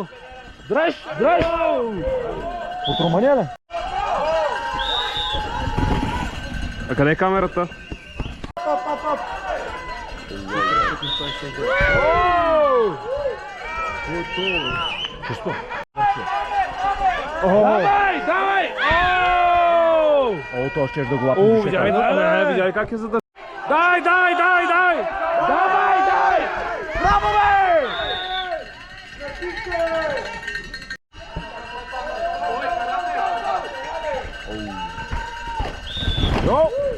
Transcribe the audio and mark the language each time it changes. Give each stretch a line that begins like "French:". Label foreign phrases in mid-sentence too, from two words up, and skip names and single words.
Bulgarian: Дръж, дръж! От Румъния ли? А къде е камерата? Чисто. Давай, давай! О, то ще да го лапи. О, видяли как е задържа. Дай, дай, дай, дай! Давай, дай! Браво, бе! Йо!